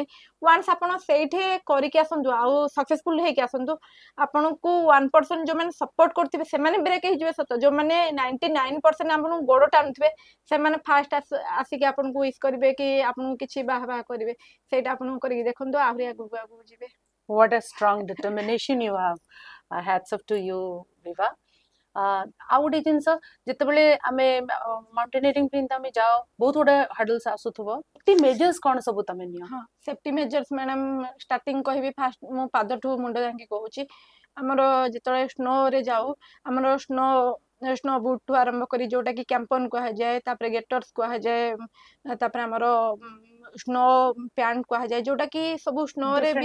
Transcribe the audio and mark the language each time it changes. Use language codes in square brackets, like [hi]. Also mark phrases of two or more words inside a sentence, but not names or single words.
[or] ୱାନ୍ସ ଆପଣ ସେଇଠି କରିକି ଆସନ୍ତୁ ଆଉ ସକ୍ସେସଫୁଲ ହେଇକି ଆସନ୍ତୁ, ଆପଣଙ୍କୁ 1% ଯୋଉମାନେ ସପୋର୍ଟ କରୁଥିବେ ସେମାନେ ବ୍ରେକ୍ ହେଇଯିବେ ସତ, ଯୋଉମାନେ 99% ଆପଣଙ୍କୁ ଗୋଡ ଟାଣୁଥିବେ ସେମାନେ ଫାଷ୍ଟ ଆସିକି ଆପଣଙ୍କୁ ୱିଶ କରିବେ କି ଆପଣଙ୍କୁ କିଛି ବାହା ବାହା କରିବେ। ସେଇଟା ଆପଣଙ୍କୁ କରିକି ଦେଖନ୍ତୁ, ଆହୁରି ଆଗକୁ ଆଗକୁ ଯିବେ। [en] What a strong determination you have. Hats off to you, Viva. [or] ଆଉ ଗୋଟେ ଜିନିଷ ଯେତେବେଳେ ଆମେ ମାଉଣ୍ଟେନିୟରିଂ ପାଇଁ ତମେ ଯାଅ ବହୁତ ଗୁଡେ ହର୍ଡଲ୍ସ ଆସୁଥିବ, [en] safety measures [or] କଣ ସବୁ ତମେ ନିଅ? ହଁ [en] safety measures madam starting [or] କହିବି, ଫାଷ୍ଟ ମୁଁ ପାଦଠୁ ମୁଣ୍ଡ ଯାକେ କହୁଛି। ଆମର ଯେତେବେଳେ ସ୍ନୋରେ ଯାଉ ଆମର [en] snow boot [or] ଠୁ ଆରମ୍ଭ କରି ଯୋଉଟା କି କ୍ୟାମ୍ପନ କୁହାଯାଏ, ତାପରେ ଗେଟର୍ସ କୁହାଯାଏ, ତାପରେ ଆମର [en] snow pant [or] କୁହାଯାଏ, ଯୋଉଟା କି ସବୁ ସ୍ନୋରେ ବି